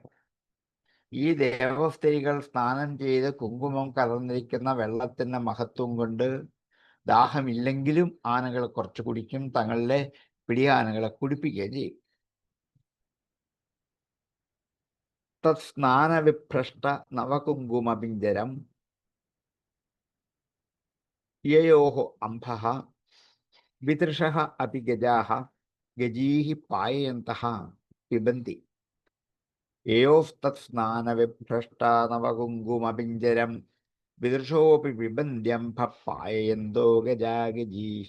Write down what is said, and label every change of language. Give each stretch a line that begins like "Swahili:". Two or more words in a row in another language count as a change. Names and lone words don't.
Malayalam: ഈ ദേവസ്ത്രീകൾ സ്നാനം ചെയ്ത് കുങ്കുമം കലർന്നിരിക്കുന്ന വെള്ളത്തിന്റെ മഹത്വം കൊണ്ട് ദാഹമില്ലെങ്കിലും ആനകൾ കുറച്ച് കുടിക്കും, തങ്ങളുടെ പിടിയാനകളെ കുടിപ്പിക്കുകയും ചെയ്യും.
Sanskrit: തത്സ്നാനവിഭ്രഷ്ട നവകുങ്കുമപിഞ്ചരം ययोः अम्भः विदृशः अपि गजाः गजीः पाययन्तः पिबन्ति ययोस्तत्स्नानविभ्रष्टा नवकुङ्कुमपिञ्जरं विदृशोऽपि पिबन्त्यम्भः पाययन्तो गजा गजीः